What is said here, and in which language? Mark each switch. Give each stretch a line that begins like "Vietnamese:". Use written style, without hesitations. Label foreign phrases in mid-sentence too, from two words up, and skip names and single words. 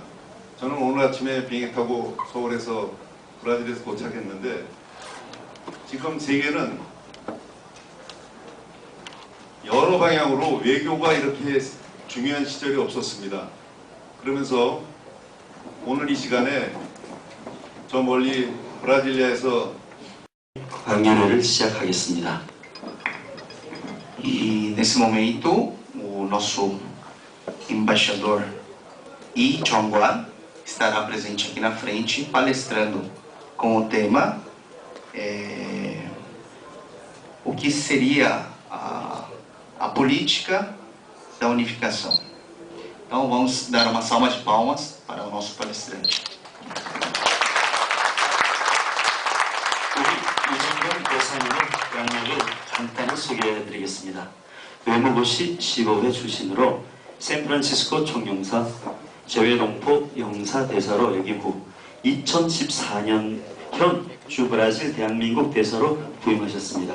Korean: 저는 오늘 아침에 비행기 타고 서울에서 브라질에서 도착했는데 지금 세계는 여러 방향으로 외교가 이렇게 중요한 시절이 없었습니다. 그러면서 오늘 이 시간에 저 멀리 브라질리아에서 강연회를 시작하겠습니다.
Portuguese: E nesse momento, o nosso embaixador Yi Jong-hwan estará presente aqui na frente, palestrando com o tema o que seria a política da unificação. Então vamos dar uma salva de palmas para o nosso palestrante.
Korean: 이정관 대사님의 양력을 간단히 소개해드리겠습니다. 외무고시 15회 출신으로 샌프란시스코 총영사, 재외동포 영사대사로 역임 후 2014년 현 주 브라질 대한민국 대사로 부임하셨습니다.